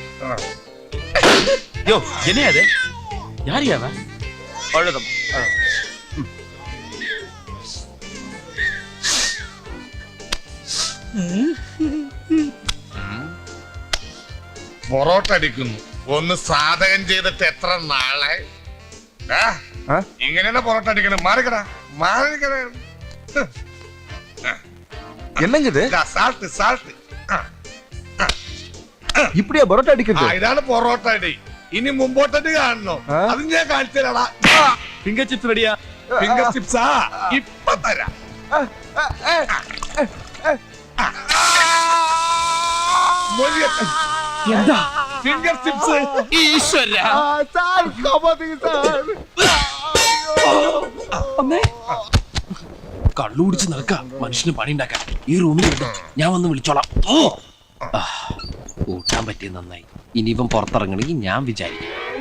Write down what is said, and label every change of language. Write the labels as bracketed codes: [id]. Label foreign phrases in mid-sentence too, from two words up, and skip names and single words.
[ta] யோ என்ன அது? யார் அவன்? அழுதம். [ml] പൊറോട്ട അടിക്കുന്നു. ഒന്ന് സാധകം ചെയ്തിട്ട് എത്ര നാളെ? ഇങ്ങനെയാണ് പൊറോട്ട അടിക്കണം. മാറിക്കടാ മാറിക്കട. [ta] என்னங்க இது? [en] salt salt. [ta] இப்படியா பரோட்டா அடிக்கிறது? [ml] ഇതാണ് പൊറോട്ട അടി. ഇനി മുമ്പോട്ടടി കാണണോ? അത് ഞാൻ കാണിച്ചു തരാടാ. [en] finger chips readya? finger chipsa [ml] ഇപ്പൊ തരാം. എന്താ [en] finger chips? [ml] ഈശ്വര [ta] சார் காப்பாத்துங்க சார். [ml] അമ്മേ കള്ളു കുടിച്ച് നടക്ക മനുഷ്യന് പണി ഉണ്ടാക്കാൻ. ഈ റൂമിൽ ഞാൻ വന്ന് വിളിച്ചോളാം. കൂട്ടാൻ പറ്റിയ നന്നായി. ഇനി ഇവൻ പുറത്തിറങ്ങണമെങ്കിൽ ഞാൻ വിചാരിക്കും.